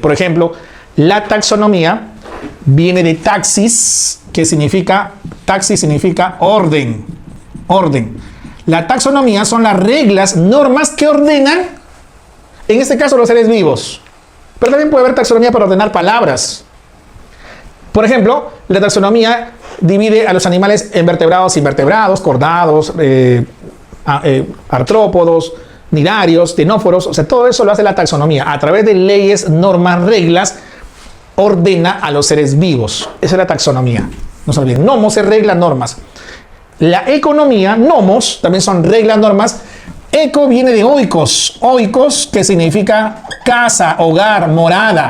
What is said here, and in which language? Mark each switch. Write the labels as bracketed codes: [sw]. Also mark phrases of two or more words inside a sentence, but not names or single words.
[es] Por ejemplo, la taxonomía viene de taxis, que significa, taxis significa orden, orden. La taxonomía son las reglas, normas que ordenan, en este caso, los seres vivos. Pero también puede haber taxonomía para ordenar palabras. Por ejemplo, la taxonomía divide a los animales en vertebrados, invertebrados, cordados, artrópodos, nidarios, ctenóforos. O sea, todo eso lo hace la taxonomía. A través de leyes, normas, reglas, ordena a los seres vivos. Esa es la taxonomía. No se olviden. Nomos es reglas, normas. La economía, nomos, también son reglas, normas. Eco viene de oikos. Oikos, que significa casa, hogar, morada.